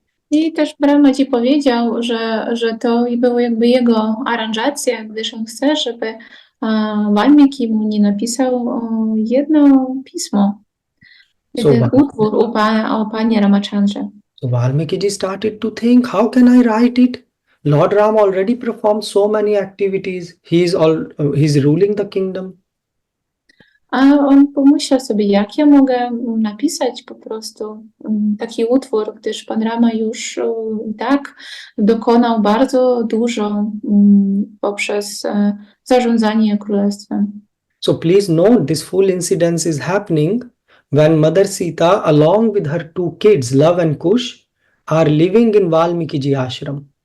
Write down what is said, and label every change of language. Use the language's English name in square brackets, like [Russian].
[Polish] I też Brahmaji powiedział, że to było jakby jego aranżacja, gdyż on chce, żeby Valmiki mu nie napisał jedno pismo, jeden utwór o Panie Ramachandrze. [English] So Valmiki started to think, how can I write it? Lord Rama already performed so many activities. He's ruling the kingdom. [Polish] A on pomyślał sobie, jak ja mogę napisać po prostu taki utwór, gdyż Pan Rama już tak dokonał bardzo dużo poprzez zarządzanie królestwem. [English] So please note, this full incident is happening when Mother Sita, along with her two kids, Love and Kush, are living in Valmiki ashram.